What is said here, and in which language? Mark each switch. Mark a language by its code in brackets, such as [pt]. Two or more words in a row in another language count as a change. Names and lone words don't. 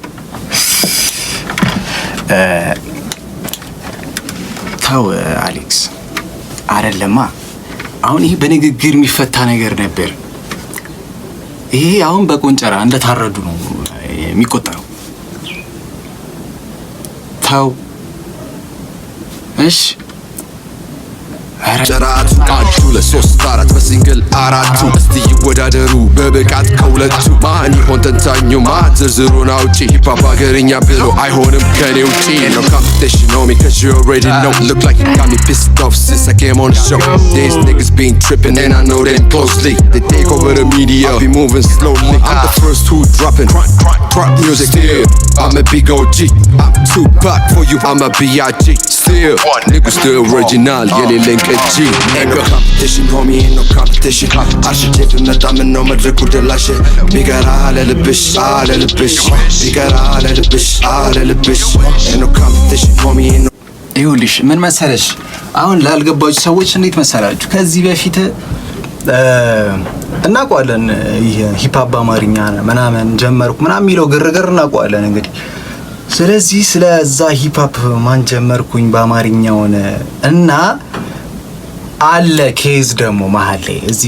[am] ተው አሌክስ አይደለማ አሁን ይሄ በንግግር የሚፈታ ነገር ነበር ይሄ አሁን በቆንጨራ እንደታረዱ ነው የሚቆጠረው ተው እሺ ጭራቱ አንዱ ለሶስት አራት በሲንግል አራቱ እስቲ ይወዳደሩ በብቃት ከሁለቱ ማን ይሆን ተንታኙ ማትዝሩን አውጪ ሂፓፕ ሀገርኛ ብሎ አይሆንም ከኔ ውጪ [en] Ain't no competition homie cause you already know Look like you got me pissed off since I came on the show These niggas been tripping and I know them closely They take over the media, I be moving slowly I'm the first who dropping crunk music still I'm a big OG, I'm Tupac for you, I'm a B.I.G. Still, niggas still original, [am] የሌለኝ ቅጂ [en] Ain't no competition homie, ain't no competition [am] አርሽቼ ብመጣ ምነው መድረኩ ደላሽ ቢቀራ ለልብሽ ለልብሽ ቢቀራ ለልብሽ ለልብሽ [en] Ain't no competition homie, ain't no [am] ይኸውልሽ ምን መሰለሽ አሁን ላልገባችሁ ሰዎች እንዴት መሰላችሁ ከዚህ በፊት እናውቀዋለን ሂፓፕ በአማርኛ ምናምን ጀመርኩ ምናምን የሚለው ግርግር እናውቀዋለን እንግዲህ ስለዚህ ስለዛ ሂፓፕ ማን ጀመርኩኝ በአማርኛው እና አለ ኬዝ ደግሞ መሀል ላይ እዚህ